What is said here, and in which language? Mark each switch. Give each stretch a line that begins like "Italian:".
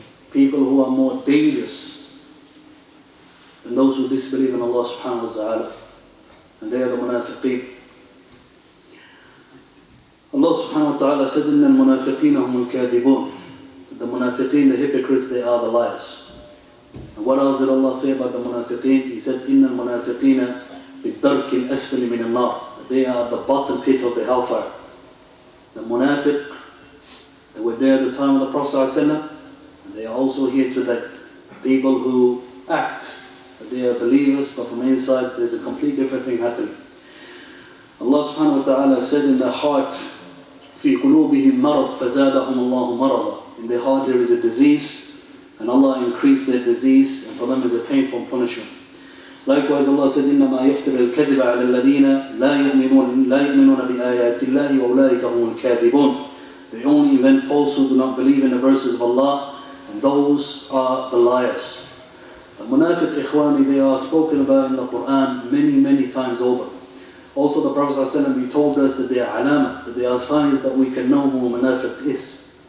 English: People who are more dangerous than those who disbelieve in Allah subhanahu wa ta'ala. And they are the munafiqeen. Allah
Arabic: subhanahu wa ta'ala said, إِنَّ الْمُنَافِقِينَ هُمُ الْكَاذِبُونَ.
English: The munafiqeen, the hypocrites, they are the liars. And what else did Allah say about the munafiqeen? He said,
Arabic: إِنَّ الْمُنَافِقِينَ فِي الدَّرْكِ الْأَسْفَلِ مِنَ النَّارِ.
English: They are the bottom pit of the hellfire. The munafiq, they were there at the time of the Prophet ﷺ, and they are also here today. People who act that they are believers, but from inside there's a complete different thing happening. Allah subhanahu wa ta'ala said in their heart,
Arabic: فِي قُلُوبِهِمْ مَرَضْ فَزَادَهُمُ اللَّهُ مَرَضًا.
English: In their heart there is a disease, and Allah increased their disease, and for them is a painful punishment. Likewise Allah said,
Arabic: إِنَّمَا يَفْتَرِ الْكَذِبَ عَلَى الَّذِينَ لَا يُؤْمِنُونَ بِآيَاتِ اللَّهِ وَأُولَٰئِكَ هُمُ الْكَاذِبُونَ.
English: They only invent false who do not believe in the verses of Allah, and those are the liars. The munafiq ikhwani, they are spoken about in the Quran many times over. Also the Prophet ﷺ, he told us that they are alama, that they are signs that we can know who a munafiq is.